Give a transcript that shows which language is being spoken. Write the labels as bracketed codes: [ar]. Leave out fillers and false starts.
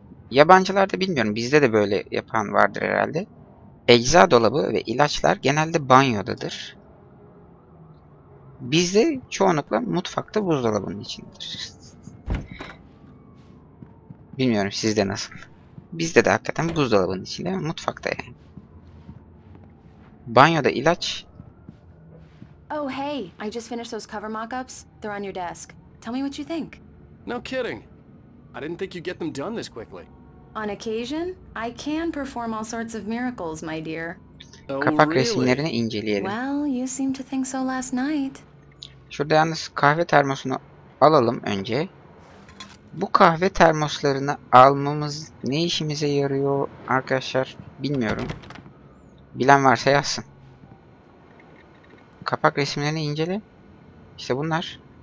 [tr] Yabancılarda bilmiyorum, bizde de böyle yapan vardır herhalde. Ecza dolabı ve ilaçlar genelde banyodadır. Bizde çoğunlukla mutfakta buzdolabının içindedir. Bilmiyorum sizde nasıl. Bizde de hakikaten buzdolabının içinde ama mutfakta yani. Banyoda ilaç. [en] Oh hey, I just finished those cover mock-ups. They're on your desk. Tell me what you think. No kidding. I didn't think you'd get them done this quickly. On occasion, I can perform all sorts of miracles, my dear. Oh, [tr] Kapak [en] really? [tr] resimlerini inceleyelim. [en] Well, you seem to think so last night. [tr] Şurada yalnız kahve termosunu alalım önce. Bu kahve termoslarını almamız ne işimize yarıyor arkadaşlar bilmiyorum. Bilen varsa yazsın. Kapak resimlerini incele. İşte bunlar.